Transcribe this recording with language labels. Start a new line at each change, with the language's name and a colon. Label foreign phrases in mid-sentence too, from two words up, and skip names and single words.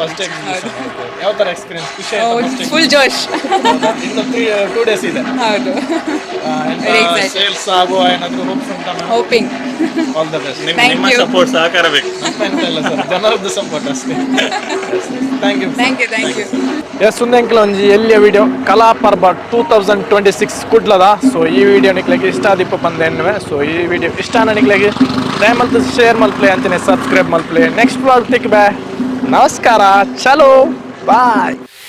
Kannada: ಯಾವ ತರ ಎಕ್ಸ್ಪೀರಿಯನ್ಸ್? ಖುಷಿ ಆಯ್ತು? ಫುಲ್ ಜೋಶ್. ಇನ್ನು 2 days ಇದೆ. ಹೌದು. ಸೇಲ್ಸ್ ಆಗುವ ಏನಾದರೂ ಹೋಪ್ಸ್ ಉಂಟಾ? ಹೋಪಿಂಗ್.
English: all the best.
Kannada: ನಿಮ್ಮ ಸಪೋರ್ಟ್ ಸಹಕಾರ ಬೇಕು. ಇಲ್ಲ ಸರ್, ಜನರದ್ದು ಸಪೋರ್ಟ್ ಅಷ್ಟೇ.
English: thank you.
Tulu: ಎಸ್, ಸುಂದೆಂಕ್ಲ ಒಂಜಿ ಎಲ್ಲಿಯ ವಿಡಿಯೋ ಕಲಾಪರ್ವ 2026 ಕುಡ್ಲದ. ಸೊ ಈ ವಿಡಿಯೋ ನಿಕ್ಲಿಗೆ ಇಷ್ಟ ಆದಿಪ್ಪ ಬಂದೇನ್ವೆ. ಸೊ ಈ ವಿಡಿಯೋ ಇಷ್ಟ ನಿಕ್ಲಿಗೆ ದಯಮಲ್ತು ಶೇರ್ ಮಲ್ಪ್ಲೆ ಅಂತಾನೆ, ಸಬ್ಸ್ಕ್ರೈಬ್ ಮಲ್ಪ್ಲೆ.
English: next vlog
Tulu: ತಿಕ್ ಬೈ. ನಮಸ್ಕಾರ, ಚಲೋ ಬಾಯ್.